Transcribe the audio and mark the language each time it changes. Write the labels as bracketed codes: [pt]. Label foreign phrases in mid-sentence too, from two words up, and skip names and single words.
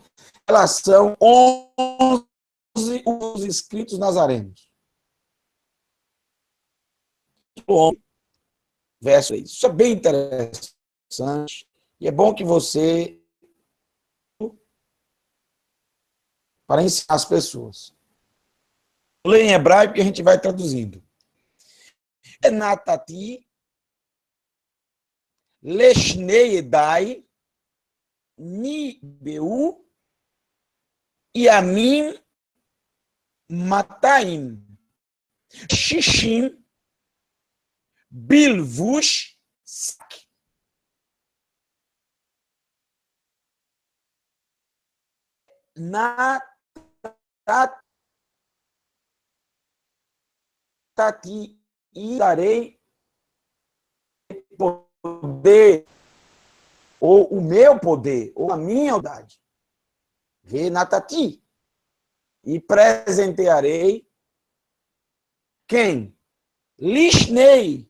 [pt] Relação 11, os escritos nazarenos. verso 3. Isso é bem interessante e é bom que você, para ensinar as pessoas. Vou ler em hebraico e a gente vai traduzindo. [he] נתתי לשני עדי נבאו ימים מאתים שישים בלבוש שק. [pt] Natati e darei poder, ou o meu poder, ou a minha autoridade. Renatati. E presentearei quem? Lishnei.